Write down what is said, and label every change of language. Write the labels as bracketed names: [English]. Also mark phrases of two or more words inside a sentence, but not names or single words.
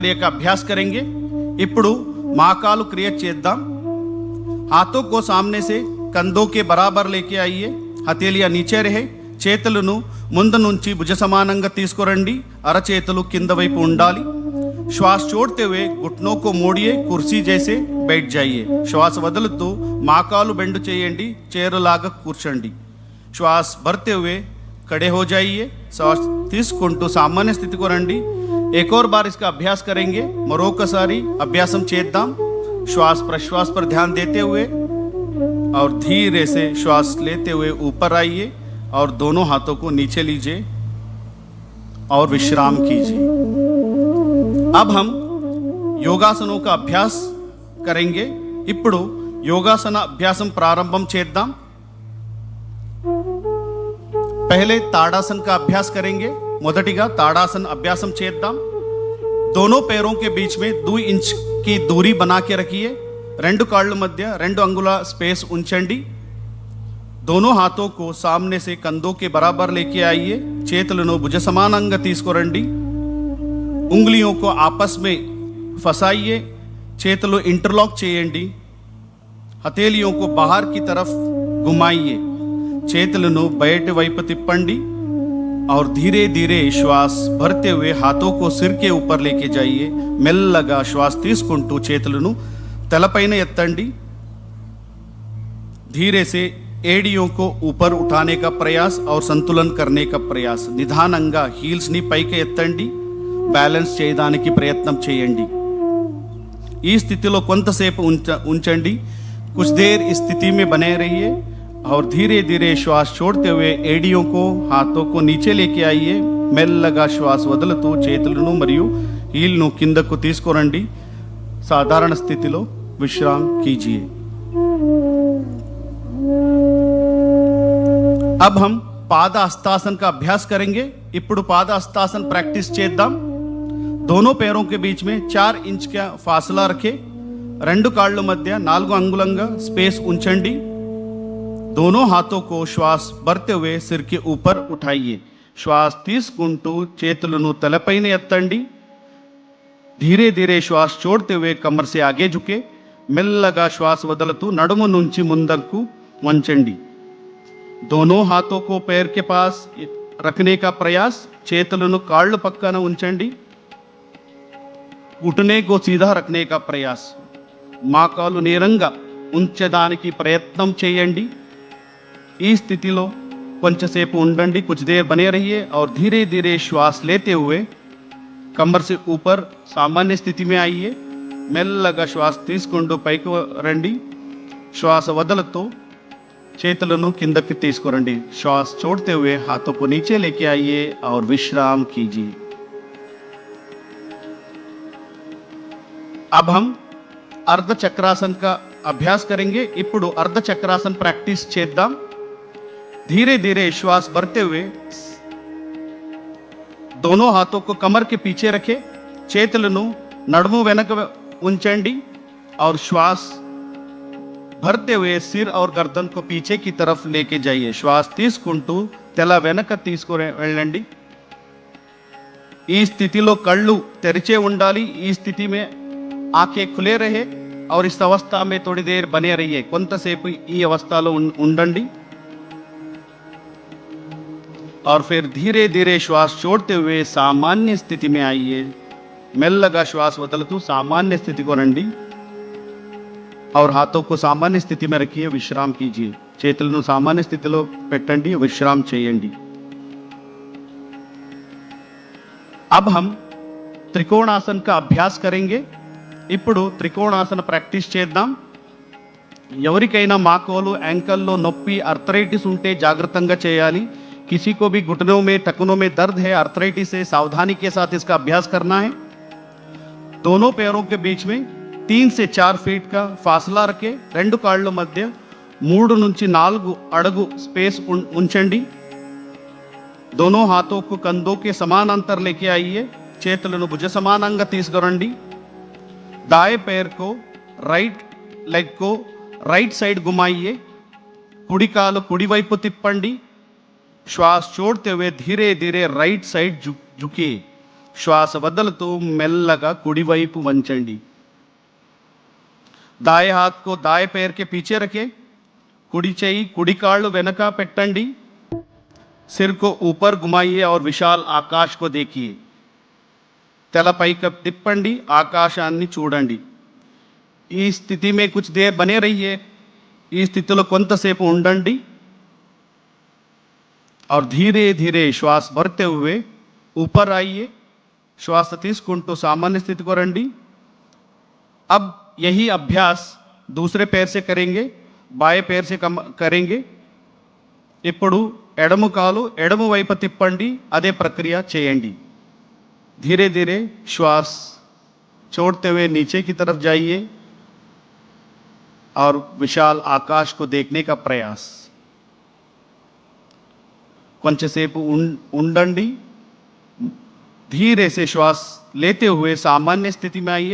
[Hindi] क्रिया का अभ्यास करेंगे। [Telugu] ఇప్పుడు [Hindi] महाकाल क्रिया [Telugu] చేద్దాం। [Hindi] हाथों को सामने से कंधों के बराबर लेके आइए। हथेलियां नीचे रहे, [Telugu] చేతులను ముందు నుంచి భుజ సమానంగా తీసుకురండి। అరచేతులు కింద వైపు ఉండాలి। [Hindi] श्वास छोड़ते हुए घुटनों को मोड़िए, कुर्सी जैसे बैठ जाइए। [Telugu] श्वास వదులుతూ మోకాలు బెండు చేయండి, చైరులాగా కూర్చోండి। [Hindi] श्वास भरते हुए खड़े हो जाइए। [Telugu] श्वास తీసుకుంటూ [Hindi] सामान्य स्थिति को [Telugu] రండి। [Hindi] एक और बार इसका अभ्यास करेंगे। [Telugu] మరొకసారి అభ్యాసం చేద్దాం। [Hindi] श्वास प्रश्वास पर ध्यान देते हुए और धीरे से श्वास लेते हुए ऊपर आइए और दोनों हाथों को नीचे लीजिए और विश्राम कीजिए। अब हम योगासनों का अभ्यास करेंगे। [Telugu] ఇప్పుడు యోగాసన అభ్యాసం ప్రారంభం చేద్దాం। [Hindi] पहले ताड़ासन का अभ्यास करेंगे। [Telugu] మొదటిగా తాడాసన అభ్యాసం చేద్దాం। [Hindi] दोनों पैरों के बीच में 2 इंच की दूरी बना के रखिए। [Telugu] రెండు కాళ్ళ మధ్య 2 అంగుళ स्पेस ఉంచండి। [Hindi] दोनों हाथों को सामने से कंधों के बराबर लेके आइए। [Telugu] చేతులను భుజ సమానంగా తీసుకురండి। [Hindi] उंगलियों को आपस में फंसाइए। [Telugu] చేతులు इंटरलॉक చేయండి। [Hindi] हथेलियों को बाहर की तरफ घुमाइए। [Telugu] చేతులను బయటి వైపు తిప్పండి [Hindi] और धीरे धीरे श्वास भरते हुए हाथों को सिर के ऊपर लेके जाइए। [Telugu] మెల్లగా श्वास తీసుకుంటూ చేతులను తలపైన ఎత్తండి। [Hindi] धीरे से एड़ियों को ऊपर उठाने का प्रयास और संतुलन करने का प्रयास। [Telugu] నిదానంగా హీల్స్ ని పైకి ఎత్తండి, బ్యాలెన్స్ చేయడానికి ప్రయత్నం చేయండి। ఈ స్థితిలో కొంతసేపు ఉంచండి। [Hindi] कुछ देर इस स्थिति में बने रहिए और धीरे धीरे श्वास छोड़ते हुए एड़ियों को हाथों को नीचे लेके आइए। [Telugu] మెల్లగా శ్వాస వదులుతూ చేతులను మరియు హీల్ను కిందకు తీసుకురండి। సాధారణ స్థితిలో విశ్రామ్ कीजिए। [Hindi] अब हम पाद हस्तासन का अभ्यास करेंगे। [Telugu] ఇప్పుడు पाद हस्तासन प्रैक्टिस చేద్దాం। [Hindi] दोनों पैरों के बीच में 4 इंच का फासला रखें। [Telugu] 2 కాళ్ళ మధ్య 4 అంగుళంగా स्पेस ఉంచండి। [Hindi] दोनों हाथों को श्वास भरते हुए सिर के ऊपर उठाइए। [Telugu] श्वास తీసుకుంటూ చేతులను తలపైన ఎత్తండి। [Hindi] धीरे धीरे श्वास छोड़ते हुए कमर से आगे झुके। [Telugu] మెల్లగా श्वास వదులుతూ నడుము నుంచి ముందుకు వంచండి। [Hindi] दोनों हाथों को पैर के पास रखने का प्रयास। [Telugu] చేతులను కాళ్ళు పక్కన ఉంచండి। [Hindi] घुटने को सीधा रखने का प्रयास। [Telugu] మోకాలు నేరంగా ఉంచడానికి ప్రయత్నం చేయండి। ఈ స్థితిలో కొంచెంసేపు ఉండండి। [Hindi] कुछ देर बने रहिए और धीरे धीरे श्वास लेते हुए कमर से ऊपर सामान्य स्थिति में आइए। [Telugu] మెల్లగా శ్వాస తీసుకుంటూ పైకి రండి। శ్వాస వదులుతూ చేతులను కిందకి తీసుకురండి। [Hindi] श्वास छोड़ते हुए हाथों को नीचे लेके आइए और विश्राम कीजिए। अब हम अर्ध चक्रासन का अभ्यास करेंगे। [Telugu] ఇప్పుడు अर्ध चक्रासन प्रैक्टिस చేద్దాం। [Hindi] धीरे धीरे श्वास भरते हुए दोनों हाथों को कमर के पीछे रखें। [Telugu] చేతులను నడుము వెనక ఉంచండి [Hindi] और श्वास भरते हुए सिर और गर्दन को पीछे की तरफ लेके जाइए। [Telugu] श्वास తీసుకుంటూ తల వెనక తీసుకొని వెళ్ళండి। ఈ స్థితిలో కళ్ళు తెరిచే ఉండాలి। ఈ స్థితి [Hindi] में आंखें खुले रहे और इस अवस्था में थोड़ी देर बने रहिए। [Telugu] కొంతసేపు ఈ అవస్థలో ఉండండి [Hindi] और फिर धीरे धीरे श्वास छोड़ते हुए सामान्य स्थिति में आइए। [Telugu] మెల్లగా శ్వాస వదులుతూ [Hindi] सामान्य स्थिति को రండి और हाथों को सामान्य स्थिति में रखिए। विश्राम कीजिए। [Telugu] చేతులను सामान्य స్థితిలో పెట్టండి, విశ్రాम చేయండి। [Hindi] अब हम त्रिकोणासन का अभ्यास करेंगे। [Telugu] ఇప్పుడు త్రికోణాసన ప్రాక్టీస్ చేద్దాం। ఎవరికైనా మోకాలు యాంకల్లో నొప్పి आर्थराइटिस ఉంటే జాగ్రత్తగా చేయాలి। [Hindi] किसी को भी घुटनों में टखनों में दर्द है, आर्थराइटिस है, सावधानी के साथ इसका अभ्यास करना है। दोनों पैरों के बीच में 3 से 4 फीट का फासला रखें। [Telugu] 2 కాళ్ళ మధ్య 3 నుంచి 4 అడుగు स्पेस ఉంచండి। [Hindi] दोनों हाथों को कंधों के समानांतर लेके आइए। [Telugu] చేతులను భుజ సమానంగా తీసుకురండి। [Hindi] दाएं पैर को [English] right leg [Hindi] को [English] right side [Hindi] घुमाइए। [Telugu] కుడి కాలు కుడి వైపు తిప్పండి। [Hindi] श्वास छोड़ते हुए धीरे धीरे [English] right side [Hindi] झुकिए। [Telugu] శ్వాస వదులుతూ మెల్లగా కుడివైపు వంచండి. [Hindi] दाएं हाथ को दाएं पैर के पीछे रखें. [Telugu] कुड़ी చేయి కుడి కాళ్ళు వెనక పెట్టండి. [Hindi] सिर को ऊपर घुमाइए और विशाल आकाश को देखिए. [Telugu] తల పైకి తిప్పండి, ఆకాశాన్ని చూడండి. ఈ స్థితి [Hindi] में कुछ देर बने रहिए. [Telugu] ఈ స్థితిలో కొంతసేపు ఉండండి. [Hindi] और धीरे धीरे श्वास भरते हुए ऊपर आइए. [Telugu] श्वास తీసుకుంటూ [Hindi] सामान्य स्थिति को [Telugu] రండి. [Hindi] अब यही अभ्यास दूसरे पैर से करेंगे, बाएं पैर से करेंगे. [Telugu] ఇప్పుడు ఎడమ కాలు ఎడమ వైపు తిప్పండి, అదే ప్రక్రియ చేయండి. [Hindi] धीरे धीरे श्वास छोड़ते हुए नीचे की तरफ जाइए और विशाल आकाश को देखने का प्रयास. [Telugu] కొంచెంసేపు ఉండండి. [Hindi] धीरे से श्वास लेते हुए सामान्य स्थिति में आइए.